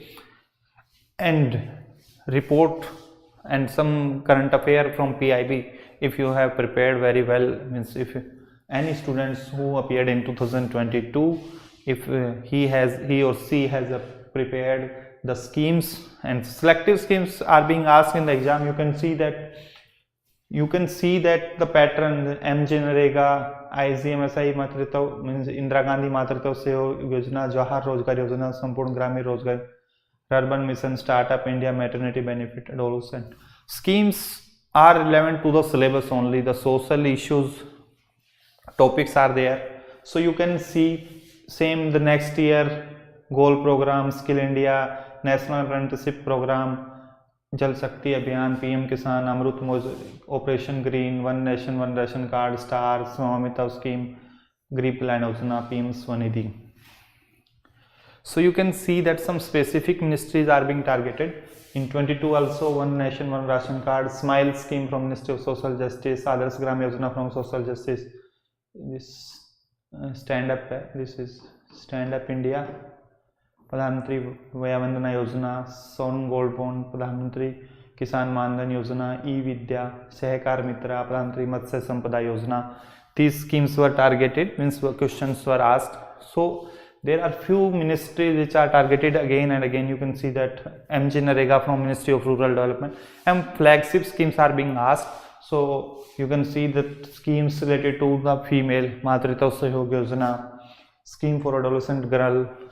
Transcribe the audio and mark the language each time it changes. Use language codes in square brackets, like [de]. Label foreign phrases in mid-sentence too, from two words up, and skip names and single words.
[en] And report and some current affair from PIB, if you have prepared very well, means if any students who appeared in 2022, if he or she has prepared the schemes, and selective schemes are being asked in the exam, you can see that the pattern MGNREGA, IGMSI Matrithav means Indira Gandhi Matrithav Sewa Yojana, Jawahar Rozgar Yojana, Sampurna Gramin Rozgar, Urban Mission, Startup India, Maternity Benefit, adolescent schemes are relevant to the syllabus only. The social issues topics are there, so you can see same the next year goal program, Skill India, National Apprenticeship Program, Jal Shakti Abhiyan, PM Kisan, Amrut Mojali, Operation Green, One Nation One Ration Card, Star, Swamitav Scheme, Garib Kalyan Yojana, PM Swanidhi. So you can see that some specific ministries are being targeted. In 22 also One Nation One Ration Card, Smile Scheme from Ministry of Social Justice, Adarsh Gram Yojana from Social Justice, this Stand Up, this is Stand Up India, [hi] प्रधानमंत्री वया वंदना योजना, सोन गोल्ड बॉन्ड, प्रधानमंत्री किसान मानधन योजना, ई विद्या, सहकार मित्रा, प्रधानमंत्री मत्स्य संपदा योजना. [en] These schemes were targeted, means questions were asked. So there are few ministries which are targeted again and again. You can see that MGNREGA from Ministry of Rural Development, and flagship schemes are being asked. So you can see that schemes related to the female, Matritva Sahayog Yojana, scheme for adolescent girl.